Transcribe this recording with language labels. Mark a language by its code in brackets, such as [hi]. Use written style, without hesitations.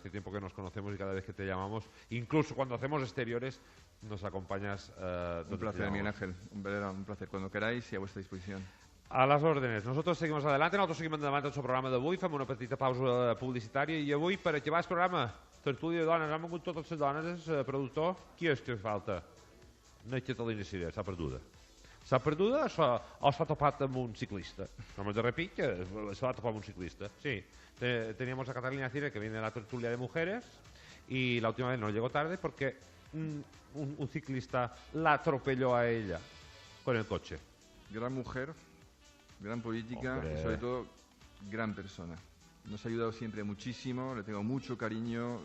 [es] Hace tiempo que nos conocemos y cada vez que te llamamos, incluso cuando hacemos exteriores, nos acompañas. Un placer, Miguel Ángel. Un placer. Cuando queráis y a vuestra disposición. [ca] A les ordres. [es] Nosotros seguimos adelante. [ca] Nosaltres seguim endavant el seu programa d'avui. Fem una petita pausa publicitària i avui, per acabar el programa, tertúlia de dones. Han vingut totes les dones, productor. Qui és que falta? No és Catalina Sira, s'ha perduda. S'ha perduda o s'ha topat amb un ciclista? [es] No me te repite, [ca] s'ha topat amb un ciclista. [es] Sí, teníamos a Catalina Cire que viene de la tertulia de mujeres y la última vez no llegó tarde porque un ciclista la atropelló a ella con el coche. Gran mujer, gran política. Hombre. Y sobre todo gran persona. Nos ha ayudado siempre muchísimo, le tengo mucho cariño.